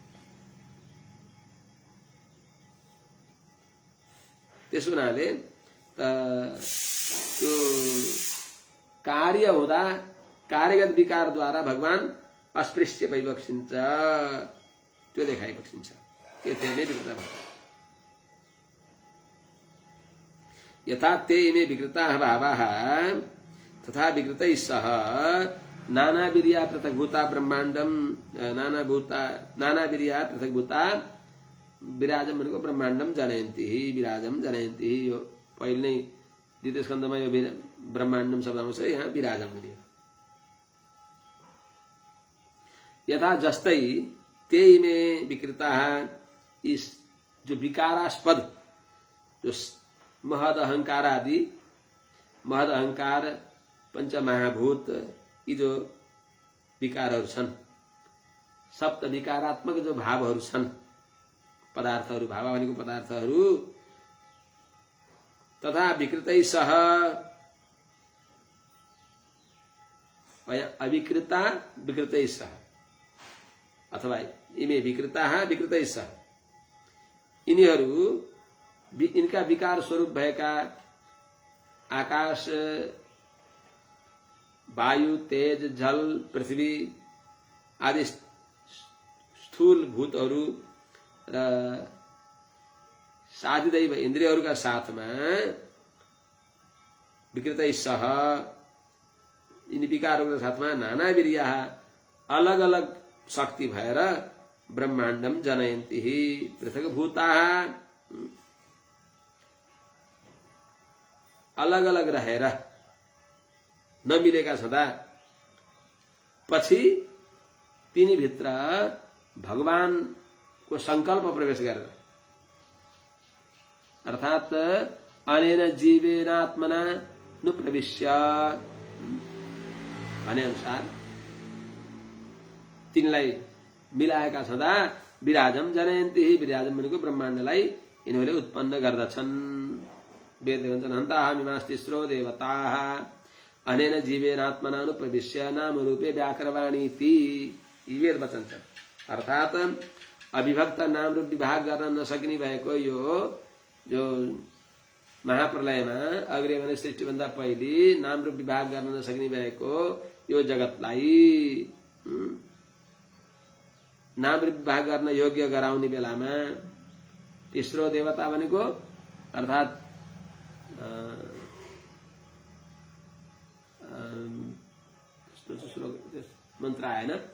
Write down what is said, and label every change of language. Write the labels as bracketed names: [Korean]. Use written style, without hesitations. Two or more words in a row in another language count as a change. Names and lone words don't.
[Nepali] त्यस हुनाले त्यो कार्य हुँदा कार्यगत विकारद्वारा भगवान अस्पृश्य भइबक्सिन्छ, त्यो देखाइबक्सिन्छ। त्यसैले विकृता भन्छ। [Sanskrit] यथा ते इमे विकृताः भावाः तथा विकृतैः सह नानावीर्या पृथग्भूता ब्रह्माण्डम नानावीर्या पृथग्भूता विराजम भनेको ब्रह्माण्डम जनयन्ति विराजम जनयन्ति। [Nepali] यो पहिले नै द्वितीय स्कन्धमा यो ब्रह्माण्डम शब्द आउँछ, यहाँ विराजम भनियो। [Sanskrit] यथा जस्तै ते इमे विकृताः, [Nepali] इस जो विकारास्पद जो महद अहंकार आदि, महद अहंकार पंचमहाभूत यी जो विकारहरू छन्, सप्त विकारात्मक जो भावहरू छन्, पदार्थहरू, भाव भनेको पदार्थहरू, [Sanskrit] तथा विकृतै सह अविकृता विकृतै सह अथवा इमे विकृताः विकृतै सह, [Nepali] यिनीहरू इनका विकार स्वरूप भएका आकाश, वायु, तेज, जल, पृथ्वी आदि स्थूल भूतहरू र साधिदैव इन्द्रियहरूका साथमा [Sanskrit] विकृतै सह [Nepali] यिनी विकारहरूका साथमा नानावीर्या अलग अलग शक्ति भएर [Sanskrit] ब्रह्माण्डम जनयन्ति पृथक भूताः, [Nepali] अलग अलग रहेर नमिलेका छँदा पछि तिनी भित्र भगवानको संकल्प प्रवेश गरेर, अर्थात [Sanskrit] अनेन जीवेनात्मना नुप्रविश्य [Nepali] भने अनुसार तिनलाई मिलाएका छँदा [Sanskrit] विराजम जनयन्ति, [Nepali] विराजम भनेको ब्रह्माण्डलाई यिनीहरूले उत्पन्न गर्दछन्। वेद भन्छन् [Sanskrit] हन्ताहमिमास्तिस्रो देवताः अनेन जीवेनात्मनानुप्रविश्य नाम रूपे व्याकरवाणीति। [Nepali] यी वेद वचन छन्। अर्थात अविभक्त नाम रूप विभाग गर्न नसकिने भएको यो जो महाप्रलयमा अग्रे भने सृष्टिभन्दा पहिले नाम रूप विभाग गर्न नसकिने भएको यो जगतलाई नाम रूप विभाग गर्न योग्य गराउने बेलामा तेस्रो देवता भनेको अर्थात श्लोक मन्त्र आएन।